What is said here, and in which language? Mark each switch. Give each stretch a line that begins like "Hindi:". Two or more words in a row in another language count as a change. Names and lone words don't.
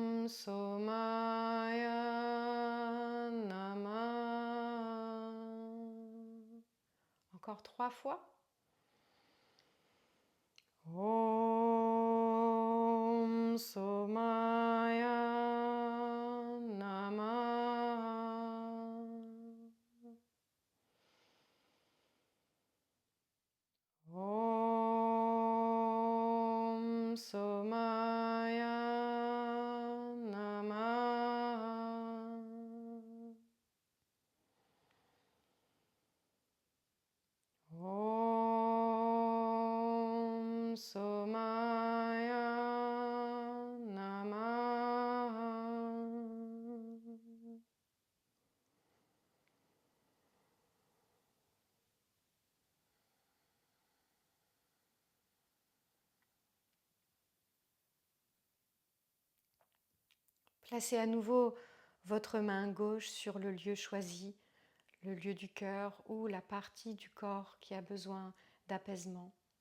Sanskrit: Somaya Namah.
French: Encore 3 fois.
Sanskrit: Om Somaya Namah. Om Somaya Namah. Om Somaya Namah.
French: Placez à nouveau votre main gauche sur le lieu choisi, le lieu du cœur ou la partie du corps qui a besoin d'apaisement.